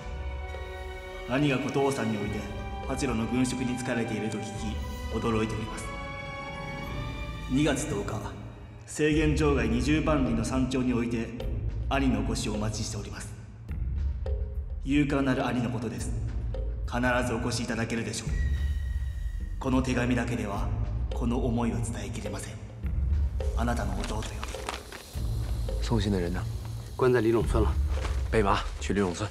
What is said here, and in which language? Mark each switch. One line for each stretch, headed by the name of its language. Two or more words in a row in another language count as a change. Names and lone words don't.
Japanese: 兄が琴王山において八路の軍職に就かれていると聞き、驚いております。2月10日、制限場外20万里の山頂において兄のご死をお待ちしております。勇敢なる兄のことです。必ずお越しいただけるでしょう。この手紙だけではこの思いを伝えきれません。あなたの弟よ。
Chinese: 送信的人呢？关在李陇村了。备马去李陇村。